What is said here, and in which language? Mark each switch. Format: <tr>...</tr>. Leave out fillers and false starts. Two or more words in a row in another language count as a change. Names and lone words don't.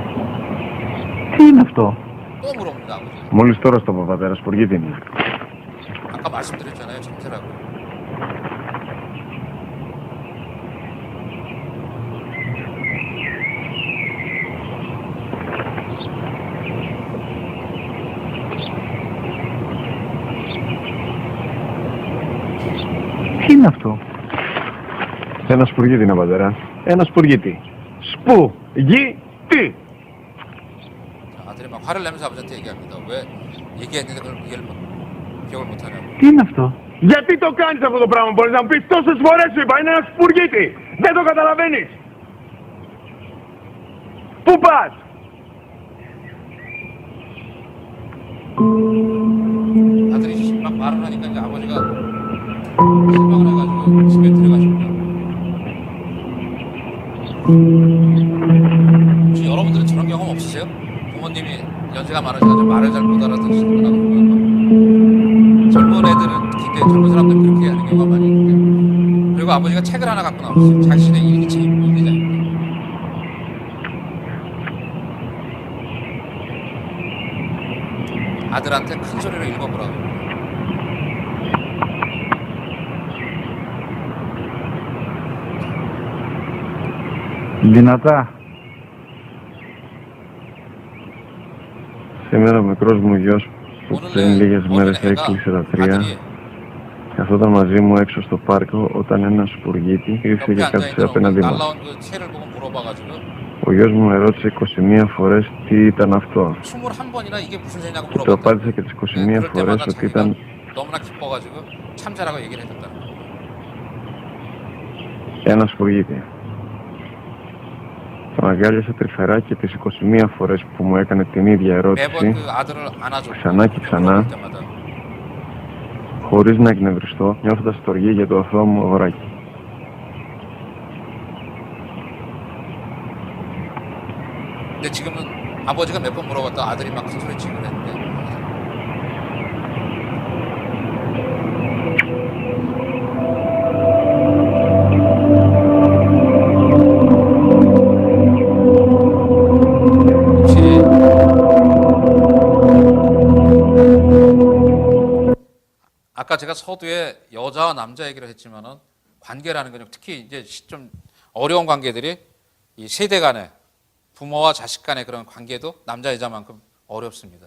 <el>Τι είναι αυτό?</el> <ko>또 물어봅니다 아버지.</ko> <el>Μόλις τώρα στο πατέρας, ποργήτη μου.</el> <ko>말씀드렸잖아요. 참새라고.</ko> <el>Τι είναι αυτό? Ένα σπουργίτη είναι, πατέρα. Ένα σπουργίτη. Σπουργίτη!</el> <ko>아들이 막 화를 내면서 아버지한테 얘기합니다. 왜 얘기했는데 그걸 이해를 기억을 못하냐고.</ko> <el>Τι είναι αυτό? Γιατί το κάνεις αυτό το πράγμα, μπορείς να μου πεις? Τόσες φορές σου είπα, είναι ένα σπουργίτη! Δεν το καταλαβαίνεις! Πού πας?</el> <ko>아들이 막 말을 하니까 이제 아버지가 실망을 해가지고 집에 들어가십니다. 혹시 여러분들은 저런 경험 없으세요? 부모님이 연세가 많으셔가지고 말을 잘 못 알아듣시거나 그러면 젊은 애들은 특히 이제 젊은 사람들은 그렇게 하는 경우가 많이 있는데 그리고 아버지가 책을 하나 갖고 나오셨어요. 자신의 일기책 일기장입니다. 아들한테 큰 소리로 읽어보라고.</ko> <el>Δυνατά. Σήμερα ο μικρός μου γιος που πριν λίγες μέρες έκλεισε τα 3 καθόταν μαζί μου έξω στο πάρκο όταν ένα σπουργίτη ήρθε και κάθισε απέναντί μας.</el> <ko>날라온 그 새를 보고 물어봐가지고</ko> <el>Ο γιος μου με ρώτησε 21 φορές τι ήταν αυτό.</el> <ko>21번이나 이게 무슨 새냐고</ko> <el>Το</el> <ko>물어봤다.</ko> <el>απάντησε και τις 21 φορές ότι ήταν</el> <ko>너무나 기뻐가지고 참새라고 얘기를 해줬다는 거예요.</ko> <el>ένα σπουργίτη. Τον αγκάλιασα τρυφερά και τις 21 φορές που μου έκανε την ίδια ερώτηση,</el> <ko>매번 그 아들을 안아줬고</ko> <el>ξανά και ξανά,</el> <ko>물어볼 때마다</ko> <el>χωρίς να εκνευριστώ, νιώθοντας στοργή για το αθώο μου αγοράκι.</el> <ko>근데 지금은 아버지가 몇 번 물어봤다 아들이 막 큰 소리 치고 그랬는데 혹시 아까 제가 서두에 여자와 남자 얘기를 했지만은 관계라는 거는 특히 이제 좀 어려운 관계들이 이 세대 간의 부모와 자식 간의 그런 관계도 남자 여자만큼 어렵습니다.</ko>